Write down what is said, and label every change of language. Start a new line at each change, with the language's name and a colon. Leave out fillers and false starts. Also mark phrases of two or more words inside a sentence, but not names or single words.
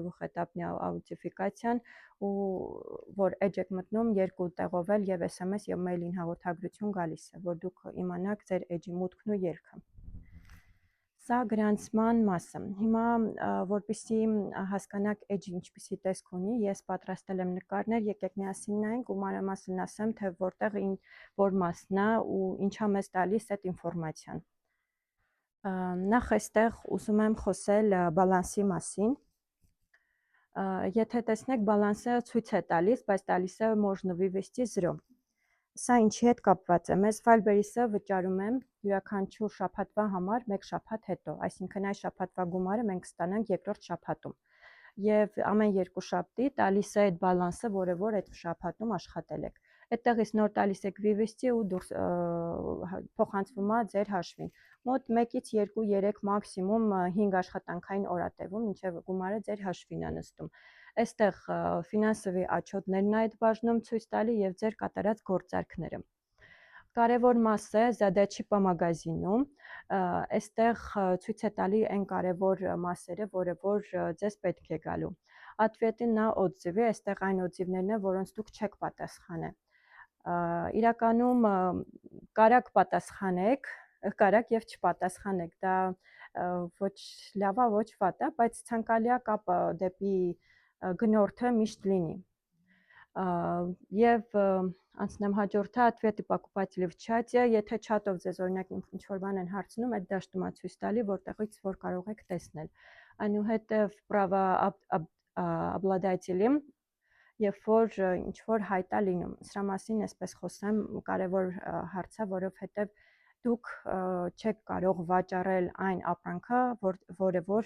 Armenian: դուխ-էտապնի աուտենտիֆիկացիան, ու որ էջ եք մտնում երկու տեղով էլ եւ SMS եւ mail-ին հաղորդագրություն գալիս է, որ դուք իմանաք ձեր էջի մուտքն ու ելքը։ Սա գրանցման մասը։ Հիմա որպեսզի հասկանաք էջը ինչպիսի տեսք ունի, ես պատրաստել եմ նկարներ, եկեք միասին նայենք ու մանրամասն ասեմ, թե որտեղ որ մասն է ու ինչա մեզ տալիս այդ ինֆորմացիան։ Նախ այստեղ ուզում եմ խոսել բալանսի մասին։ Եթե տեսնեք, բալանսը ցույց է տալիս, բայց տալիս է
Russian: можно вывести
Armenian: 0։ Սա ինչի հետ կապված է։ Մեզ Firebase-ը վճարում եմ յուրաքանչյուր շաբաթվա համար 1 շաբաթ հետո, այսինքն այս շաբաթվա գումարը մենք կստանանք երկրորդ շաբաթում։ Եվ ամեն 2 շաբթի տալիս է այդ բալանսը, որը որ այդ շաբաթում աշխատել եք։ Այդտեղից նոր տալիս եք վիվեստի ու դուրս փոխանցվում է ձեր հաշվին։ Մոտ 1-ից 2-3 մաքսիմում 5 աշխատանքային օր է տևում, մինչև գումարը ձեր հաշվին է նստում։ Այստեղ ֆինանսովի отчетներն է այդ բաժնում ցույց տալի եւ ձեր կատարած գործարքները։ Կարևոր մասը
Russian: задачи по магазину,
Armenian: այստեղ ցույց է տալի այն կարևոր մասերը, որը որ ձեզ պետք է գալու։
Russian: Ответы на отзывы,
Armenian: այստեղ այն օձիվներն են, որոնց դուք չեք պատասխանել։ Իրականում կարաք պատասխանեք, կարաք եւ չպատասխանեք, դա ոչ լավ է, ոչ վատ է, բայց ցանկալի է կապը դեպի գնորդը միշտ լինի։ Եվ անցնեմ հաջորդը,
Russian: ответы покупателей в чате,
Armenian: եթե չաթով ձեզ օրինակ ինչ-որ բան են հարցնում, այդ դաշտում է ցույց տալի, որտեղից որ կարող եք տեսնել։ Այնուհետև правообладатели, երբ որ ինչ-որ հայտ է լինում։ Սրա մասին այսպես խոսեմ, կարևոր հարց է, որովհետև դուք չեք կարող վաճառել այն ապրանքը, որը որ